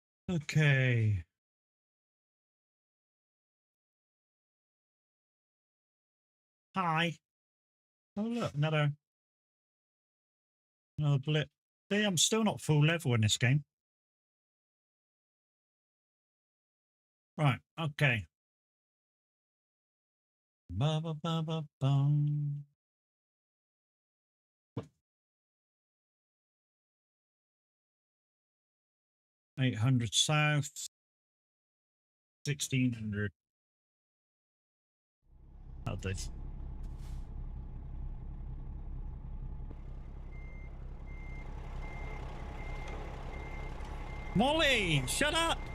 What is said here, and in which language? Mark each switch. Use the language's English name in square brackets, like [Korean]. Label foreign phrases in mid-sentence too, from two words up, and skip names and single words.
[English] Okay. Hi. Oh look, another blip. See, I'm still not full level in this game. Right, okay. Ba ba ba ba bum. 800 south. 1600. That'll do. Molly, shut up!